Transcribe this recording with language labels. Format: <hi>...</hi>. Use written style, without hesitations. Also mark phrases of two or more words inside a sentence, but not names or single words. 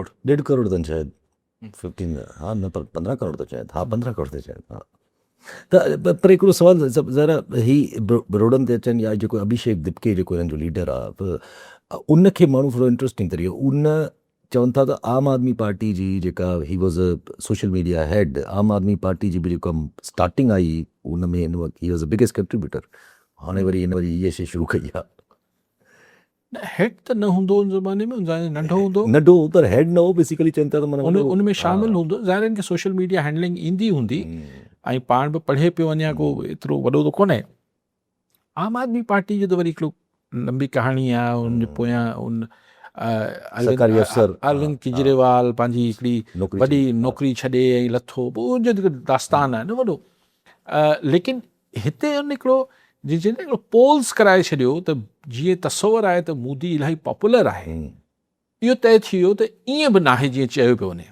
<sd>1.5 करोड़ अथनि शायदि 15, हा न पर 15 करोड़ त शायदि, हा 15 करोड़ त शायदि, हा। त पर हिकिड़ो सवाल ज़रा ही रोडनि ते अचनि या जेको अभिषेक दिपके जेको हिननि जो लीडर आहे, उनखे माण्हू थोरो इंट्रस्टिंग तरीक़े उन चवनि था त आम आदमी पार्टी जी जेका</sd> <en>ही वॉज़ अ सोशल मीडिया हेड,</en> <sd>आम आदमी पार्टी जी बि जेका स्टार्टिंग आई उन में हिन वक़्तु</sd> <en>ही वॉज़ अ बिगेस्ट कंट्रीब्यूटर,</en> <sd>हाणे वरी इहे शइ शुरू कई आहे। हेड त न हूंदो उन ज़माने में, नंढो हूंदो, नंढो पर हेड न हो, बेसिकली चवनि था त माना उन में शामिल हूंदो, ज़ाहिर आहे कि</sd> <en>सोशल मीडिया हैंडलिंग</en> <sd>ईंदी हूंदी, ऐं पाण बि पढ़े पियो वञा, को एतिरो वॾो त कोन्हे। आम आदमी पार्टी जो त वरी हिकिड़ो लंबी कहाणी आहे, उन पोयां उन सरकारी अफ़सर अरविंद केजरीवाल पंहिंजी हिकिड़ी वॾी नौकिरी छॾे ऐं लथो, पोइ उनजो जेको दास्तान आहे न वॾो। लेकिन हिते हिकिड़ो जीअं हिकिड़ो पोल्स कराए छॾियो त जीअं तस्वर आहे त मोदी इलाही पॉपुलर आहे, इहो तय थी वियो त ईअं बि न आहे जीअं चयो पियो वञे।</sd>